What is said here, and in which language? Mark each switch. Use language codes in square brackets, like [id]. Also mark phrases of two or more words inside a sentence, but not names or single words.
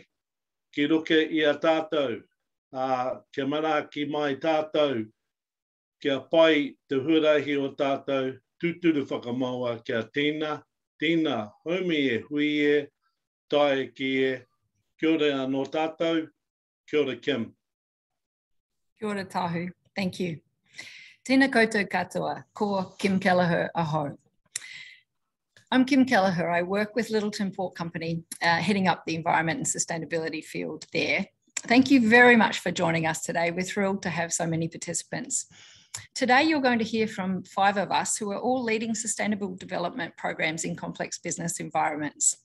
[mi] Ki roke i a tātou, kia manaki mai tātou, kia pai te huarahi o tātou, tūturu whakamaua kia tīna, haumi e hui e, tae ki e, kia ora anō tātou, kia ora Kim. Kia ora tahu, [en] thank you. [mi] Tēnā koutou katoa, ko Kim Kelleher aho. [en] I'm Kim Kelleher. I work with Littleton Port Company, heading up the environment and sustainability field there. Thank you very much for joining us today. We're thrilled to have so many participants. Today, you're going to hear from 5 of us who are all leading sustainable development programs in complex business environments.